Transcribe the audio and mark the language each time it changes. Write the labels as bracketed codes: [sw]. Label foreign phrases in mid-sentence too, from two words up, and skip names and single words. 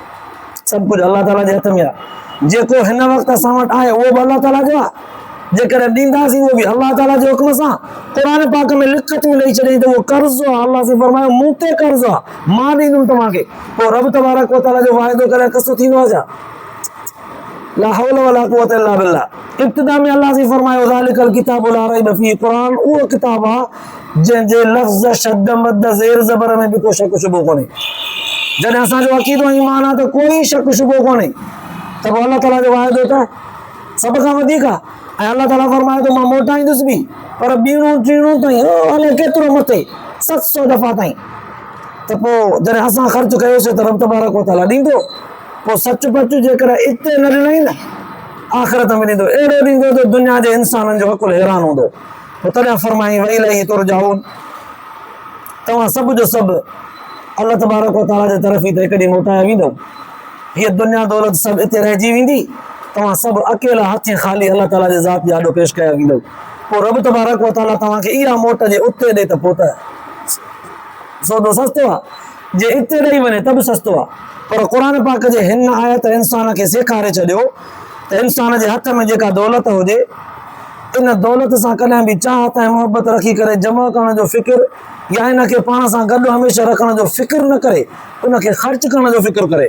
[sd] सभु कुझु अल्लाह ताला जे हथ में आहे। जेको हिन वक़्तु असां वटि आहे उहो बि अल्लाह ताला जो आहे। जेकर ॾींदासीं उहो बि अल्लाह ताला जे हुक्म सां। क़ुरान पाक में लिखत में ॾेई छॾियईं त उहो कर्ज़ु आहे। अल्लाह से फरमायो मूं ते कर्ज़ु आहे, मां ॾींदुमि तव्हांखे। पोइ [ar] رب تبارك وتعالى [sd] जो वाइदो करे कसो थींदो आहे छा? [ar] لا حول ولا قوة إلا بالله. [sd] इब्तिदा में अल्लाह से फरमायो [ar] ذلك الكتاب لا ريب فيه, [sd] क़ुरान उहो किताब आहे जंहिंजे लफ़्ज़ शद मद ज़ेर ज़बर में बि को शक शुबो कोन्हे। जॾहिं असांजो अक़ीदो ईमान आहे त कोई शक शुबो कोन्हे त पोइ अल्लाह ताला जो वाइदो त सभ खां वधीक आहे। ऐं अल्लाह ताला फरमाए थो मां मोटाईंदुसि बि, पर ॿीणो टीणो ताईं अलाए केतिरो मथे 700 दफ़ा ताईं। त पोइ जॾहिं असां ख़र्चु कयोसीं त [ar] رب تبارك وتعالى [sd] ॾींदो। पोइ सच पच जेकर हिते न ॾिनई न आख़िरत में ॾींदो। अहिड़ो ॾींदो त दुनिया जे इंसाननि जो हक़ुल हैरान हूंदो। पोइ तॾहिं फरमाई वई [ar] إليه ترجعون, [sd] तव्हां सभु जो सभु अल्लाह [ar] تبارك وتعالى [sd] जे तरफ़ ई त हिकु ॾींहुं मोटाया वेंदो। हीअ दुनिया दौलत सभु हिते रहिजी वेंदी। तव्हां सभु अकेला हथें ख़ाली अल्लाह ताला जे ज़ात जे आॾो पेश कया वेंदो। पोइ [ar] رب تبارك وتعالى [sd] तव्हांखे इहा मोट जे उते ॾे त पोइ त सौदो सस्तो आहे। जे हिते ॾेई वञे त बि सस्तो आहे। पर क़ुरान पाक जे हिन आयत इंसान खे सेखारे छॾियो त इंसान जे हथ में जेका दौलत हुजे, इन दौलत सां कॾहिं बि चाहत ऐं मोहबत रखी करे जमा करण जो फ़िक्र या हिनखे पाण सां गॾु हमेशह रखण जो फ़िक्र न करे, उनखे ख़र्च करण जो फ़िक्र करे।